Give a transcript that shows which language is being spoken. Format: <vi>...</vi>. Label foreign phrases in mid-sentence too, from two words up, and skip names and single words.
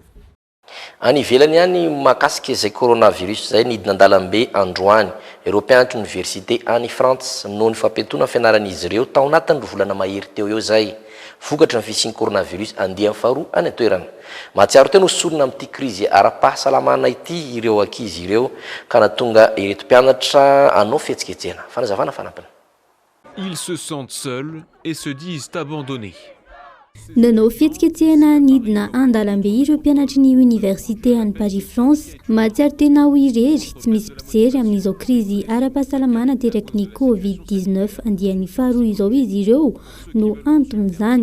<mg>Any ivelany ihany mahakasika izay coronavirus izay nidina an-dalambe androany ireo mpianatra université any France noho ny fampentona fianaran'izy ireo tao anatin'ny volana mahery teo eo izay vokatra ny fisian'ny coronavirus andian'ny faharoa any an-toerana. Mahatsiaro tena hosorona amin'ity krizy ara-pahasalamana ity ireo ankizy ireo ka nahatonga ireto mpianatra hanao fihetsiketsena. Fanazavana fanampiny.</mg> <fr>Ils se sentent seuls et se disent abandonnés.</fr> <mg>Nanao fihetsiketsena nidina an-dalambe ireo mpianatry ny université any Paris France mahatsiaro tena ho irery tsy misy mpijery amin'izao krizy ara-pahasalamana teraky ny Covid-19 andian'ny faharoa izao izy ireo no anton'izany.</mg>